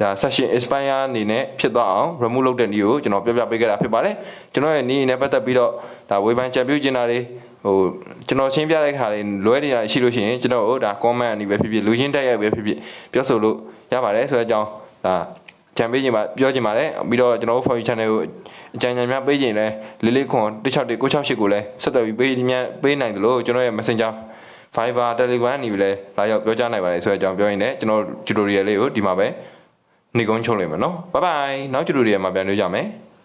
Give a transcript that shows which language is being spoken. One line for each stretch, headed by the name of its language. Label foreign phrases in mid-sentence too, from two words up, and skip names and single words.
English: session expire
Burmese: အနေနဲ့ဖြစ်သွားအောင် remove လုပ်တဲ့နည်းကိုကျွန်တော်ပြပေးခဲ့တာဖြစ်ပါတယ်ကျွန်တော်ရဲ့နည်းနဲ့ပတ်သက်ပြီးတော့ဒါဝေဖန်ကြံပြု ကျင်တာတွေဟိုကျွန်တော်ရှင်းပြတဲ့ခါလေးလွဲနေတာရှိလို့ရှိရင်ကျွန်တော်တို့ဒါ comment အနေပဲဖြစ်ဖြစ်လူချင်းတက်ရိုက်ပဲဖြစ်ဖြစ်ပြောဆိုလို့ရပါတယ်ဆိုတဲ့အကြောင်းဒါကြံပေးခြင်းပါပြောခြင်းပါတယ်ပြီးတော့ကျွန်တော်တို့
English: for you channel
Burmese: ကိုအကြံဉာဏ်များပေးခြင်းလဲလေးလေးခွန်161 968ကိုလည်းဆက်သွယ်ပြီးပေးနိုင်တယ်လို့ကျွန်တော်ရဲ့ Messenger Viber Telegram နေပြီလဲလာရောက်ပြောကြားနိုင်ပါတယ်ဆိုတဲ့အကြောင်းပြောရင်းနဲ့ကျွန်တော် tutorial လေးကိုဒီမှာပဲနေကုန်းချုပ်လိုက်မယ်နော်
English: bye bye
Burmese: နောက် tutorial မှာပြန်တွေ့ကြမယ်